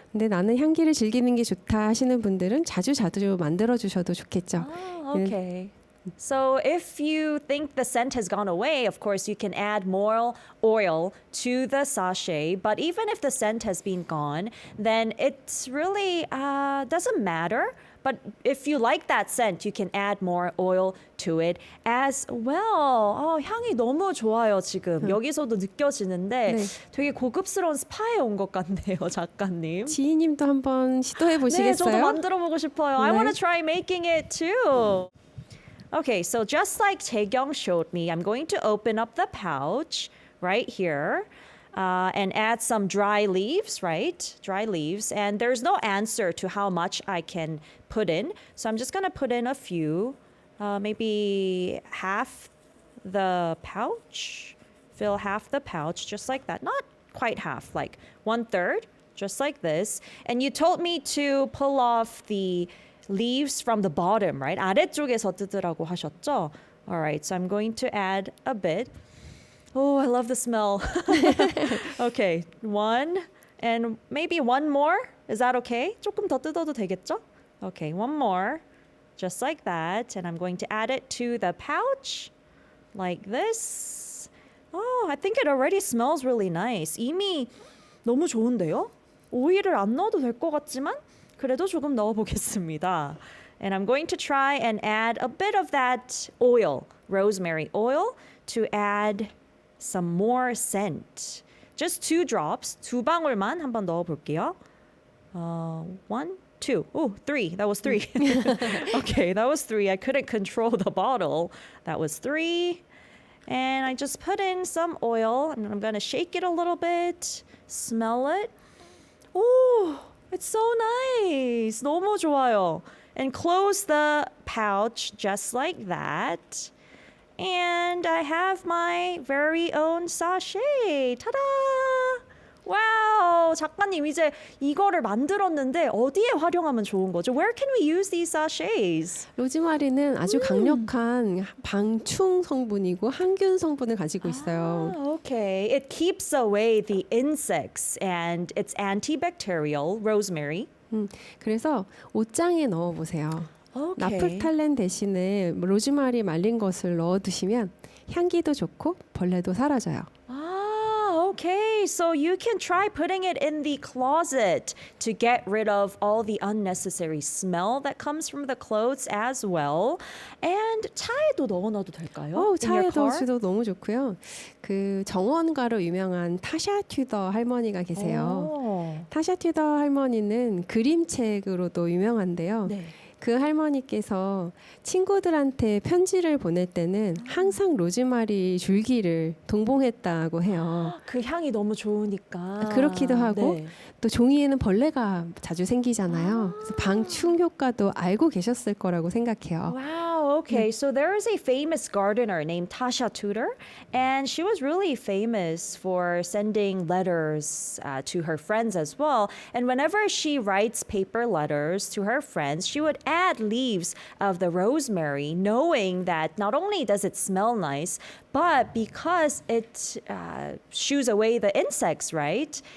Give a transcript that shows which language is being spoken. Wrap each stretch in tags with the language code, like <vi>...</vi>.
<ko>근데 나는 향기를 즐기는 게 좋다 하시는 분들은 자주 만들어 주셔도 좋겠죠.</ko> <en>Okay. So if you think the scent has gone away, of course you can add more oil to the sachet. But even if the scent has been gone, then it really doesn't matter. But if you like that scent, you can add more oil to it as well.</en> <ko>향이 너무 좋아요, 지금. 여기서도 느껴지는데 네. 되게 고급스러운 스파에 온 것 같네요, 작가님. 지희님도 한번 시도해 네, 보시겠어요? 저도 만들어 보고 싶어요.</ko> <en>I</en> <ko>네.</ko> <en>want to try making it too. Okay, so just like Taekyung showed me, I'm going to open up the pouch right here and add some dry leaves, right? Dry leaves. And there's no answer to how much I can put in. So I'm just going to put in a few, maybe half the pouch. Fill half the pouch, just like that. Not quite half, like 1/3, just like this. And you told me to pull off the leaves from the bottom, right?</en> <ko>아래쪽에서 뜯으라고 하셨죠?</ko> <en>All right, so I'm going to add a bit. Oh, I love the smell. Okay, 1 and maybe 1 more. Is that okay?</en> <ko>조금 더 뜯어도 되겠죠?</ko> <en>Okay, 1 more. Just like that. And I'm going to add it to the pouch like this. Oh, I think it already smells really nice.</en> <ko>이미 너무 좋은데요? 오일을 안 넣어도 될 것 같지만 그래도 조금 넣어보겠습니다.</ko> <en>And I'm going to try and add a bit of that oil, rosemary oil, to add some more scent. Just 2 drops,</en> <ko>2방울만 한번 넣어볼게요.</ko> <en>1, 2, oh, 3. That was 3. Okay, that was 3. I couldn't control the bottle. That was 3. And I just put in some oil, and I'm going to shake it a little bit, smell it. Oh, it's so nice.</en> <ko>너무 좋아요.</ko> <en>And close the pouch just like that. And I have my very own sachet. Ta-da!</en> <ko>와우, 작가님 이제 이거를 만들었는데 어디에 활용하면 좋은 거죠?</ko> <en>Where can we use these sachets?</en> <ko>로즈마리는 아주 강력한 방충 성분이고 항균 성분을 가지고 있어요.</ko> <en>Okay. It keeps away the insects and it's antibacterial, rosemary.</en> <ko>그래서 옷장에 넣어 보세요.</ko> <en>Okay.</en> <ko>나프탈렌 대신에 로즈마리 말린 것을 넣어 두시면 향기도 좋고 벌레도 사라져요.</ko> <en>Okay. So you can try putting it in the closet to get rid of all the unnecessary smell that comes from the clothes as well.</en> <ko>And 차에도 넣어놔도 될까요?</ko> <en>In your car?</en> <ko>넣어도 너무 좋고요. 그 정원가로 유명한 타샤 튜더 할머니가 계세요. 오. 타샤 튜더 할머니는 그림책으로도 유명한데요. 네. 그 할머니께서 친구들한테 편지를 보낼 때는 항상 로즈마리 줄기를 동봉했다고 해요. 그 향이 너무 좋으니까. 그렇기도 하고 네. 또 종이에는 벌레가 자주 생기잖아요. 그래서 방충 효과도 알고 계셨을 거라고 생각해요.</ko> <en>Wow, Okay, so there is a famous gardener named Tasha Tudor, and she was really famous for sending letters to her friends as well. And whenever she writes paper letters to her friends, she would add leaves of the rosemary, knowing that not only does it smell nice, but because it shoos away the insects, right?</en>